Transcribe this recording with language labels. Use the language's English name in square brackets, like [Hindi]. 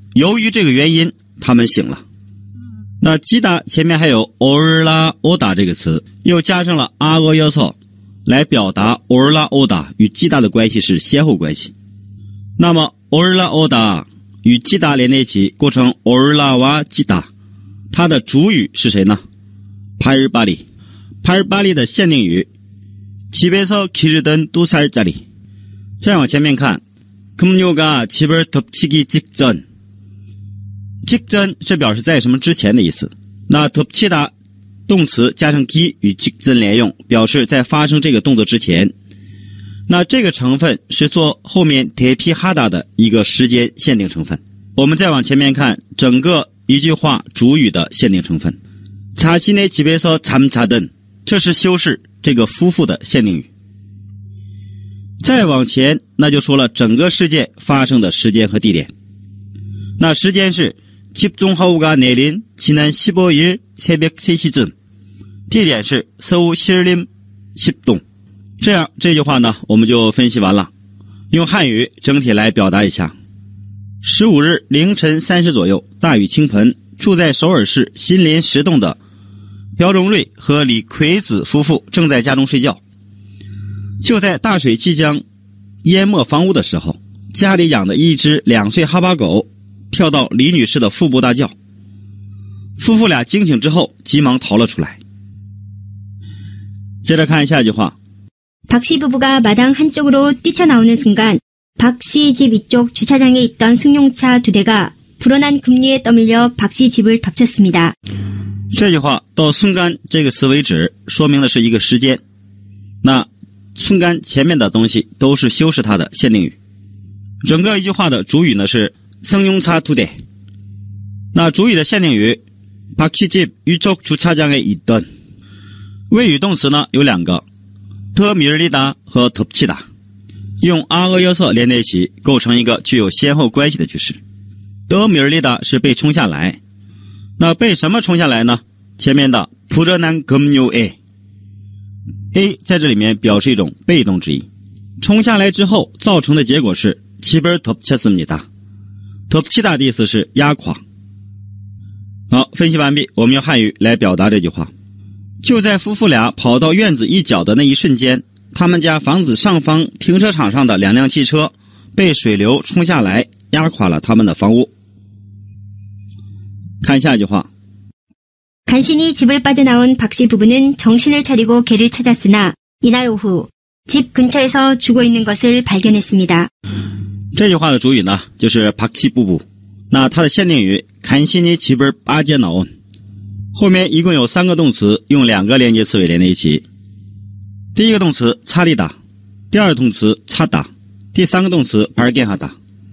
[Chinese] 由于这个原因他们醒了。那짖다前面还有올라오다这个词，又加上了阿俄约瑟来表达올라오다与짖다的关系是先后关系。那么올라오다与짖다连在一起构成 [Korean] 올라와 짖다， [Chinese] 它的主语是谁呢？ [Korean] 발바리的限定语집에서 기르던 2살짜리。 [Chinese] 再往前面看 [Korean] 급류가 집을 덮치기 직전， [Chinese] 직전是表示在什么之前的意思。那덮치다动词加上기与직전连用，表示在发生这个动作之前。那这个成分是做后面대피하다的一个时间限定成分。我们再往前面看整个一句话主语的限定成分。 [Korean] 자신의 집에서 잠자던， [Chinese] 这是修饰这个夫妇的限定语。再往前那就说了整个事件发生的时间和地点。那时间是 [Korean] 집중호우가 내린 지난 15일 새벽 3시쯤， [Chinese] 地点是 [Korean] 서울 신림 집동。 [Chinese] 这样这句话呢我们就分析完了，用汉语整体来表达一下。 15日凌晨3时左右，大雨倾盆，住在首尔市新林10栋的朴荣瑞和李奎子夫妇正在家中睡觉。就在大水即将淹没房屋的时候，家里养的一只2岁哈巴狗跳到李女士的腹部大叫，夫妇俩惊醒之后急忙逃了出来。接着看下一句话。 [Korean] 박 씨 부부가 마당 한쪽으로 뛰쳐나오는 순간 박 씨 집 이쪽 주차장에 있던 승용차 2대가 불어난 급류에 떠밀려 박 씨 집을 덮쳤습니다. [Chinese] 这句话到순간这个词为止，说明的是一个时间。那순간前面的东西都是修饰它的限定语。整个一句话的主语呢是승용차 2대。那主语的限定语 [Korean] 박 씨 집 이쪽 주차장에 있던。 [Chinese] 谓语动词呢有2个。 더밀리다和덮치다，用阿俄约瑟连在一起，构成一个具有先后关系的句式。 더밀리다是被冲下来，那被什么冲下来呢？前面的 [Korean] 불어난 급류에 [Chinese] A 在这里面表示一种被动之意，冲下来之后造成的结果是 [Korean] 집을 덮쳤습니다。 [Chinese] 덮치다的意思是压垮。好，分析完毕，我们用汉语来表达这句话。就在夫妇俩跑到院子一角的那一瞬间，他们家房子上方停车场上的2辆汽车被水流冲下来，压垮了他们的房屋。看下一句话。 [Korean] 간신히 집을 빠져나온 박씨 부부는 정신을 차리고 개를 찾았으나 이날 오후 집 근처에서 죽어 있는 것을 발견했습니다. [Chinese] 这句话的主语呢，就是박씨 부부。那它的限定语 [Korean] 간신히 집을 빠져나온， [Chinese] 后面一共有3个动词，用2个连接词尾连在一起。第一个动词차리다，第二个动词찾다，第三个动词발견하다。